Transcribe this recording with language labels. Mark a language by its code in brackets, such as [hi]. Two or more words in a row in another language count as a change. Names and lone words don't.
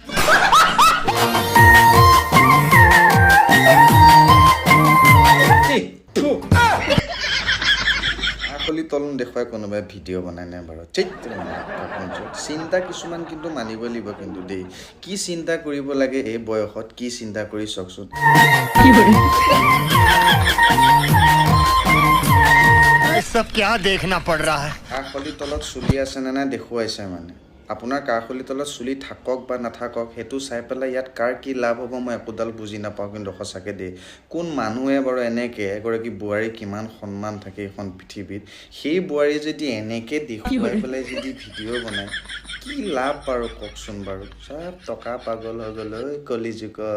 [as] আখলি তলন দেখুৱাই কোনোবাই ভিডিঅ' বনাই নাই বাৰু ঠিক চিন্তা কিছুমান কিন্তু মানিব লাগিব কিন্তু দেই কি চিন্তা কৰিব লাগে এই বয়সত কি চিন্তা কৰি চাওকচোন [hi] ये सब क्या देखना पड़ रहा है [as] কাষলি তলত চুলি আছে নে নাই দেখুৱাইছে মানে আপোনাৰ কাষলি তলত চুলি থাকক বা নাথাকক সেইটো চাই পেলাই ইয়াত কাৰ কি লাভ হ'ব মই একোডাল বুজি নাপাওঁ কিন্তু সঁচাকৈ দেই কোন মানুহে বাৰু এনেকৈ এগৰাকী বোৱাৰী কিমান সন্মান থাকে এইখন পৃথিৱীত সেই বোৱাৰী যদি এনেকৈ দেখুৱাই পেলাই যদি ভিডিঅ' বনায় কি লাভ বাৰু কওকচোন বাৰু চব টকা পাগল হৈ গ'ল ঐ কলিযুগত